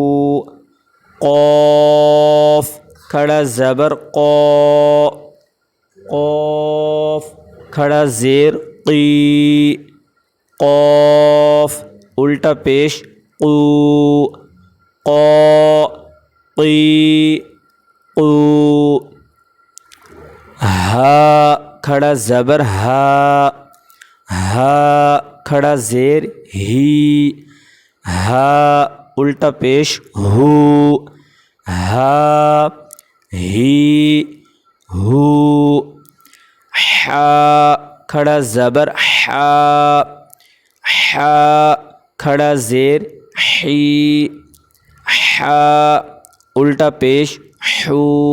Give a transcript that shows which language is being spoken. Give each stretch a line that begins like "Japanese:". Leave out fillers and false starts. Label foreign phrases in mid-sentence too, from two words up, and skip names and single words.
Urdu: قاف کھڑا زبر قا، قاف کھڑا زیر قی، قاف الٹا پیش قو، قا قی قو، ہا کھڑا زبر ہا، ہا کھڑا زیر ہی، ہا الٹا پیش ہو، ہا ہی ہو، حا کھڑا زبر حا، حا کھڑا زیر حی، حا الٹا پیش حو،